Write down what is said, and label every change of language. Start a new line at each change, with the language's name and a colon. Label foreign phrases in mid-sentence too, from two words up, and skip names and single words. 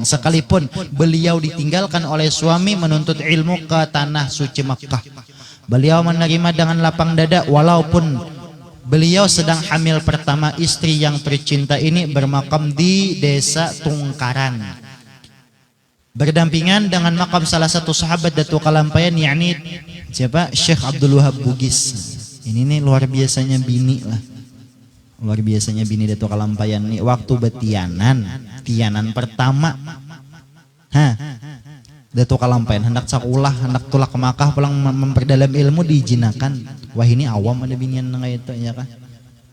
Indonesian: Sekalipun beliau ditinggalkan oleh suami menuntut ilmu ke tanah suci Makkah, beliau menerima dengan lapang dada walaupun beliau sedang hamil pertama istri yang tercinta ini bermakam di desa Tungkaran berdampingan dengan makam salah satu sahabat Datuk Kalampayan yakni siapa? Syekh Abdul Wahab Bugis.
Banjar: Ini nih luar biasanya bini lah, luar biasanya bini Datuk Kalampayan nih waktu betianan pertama Datuk Kalampayan hendak sekolah, hendak tulak ke Makkah pulang memperdalam ilmu diijinakan. Wah ini awam ada binian kayak itu ya kah?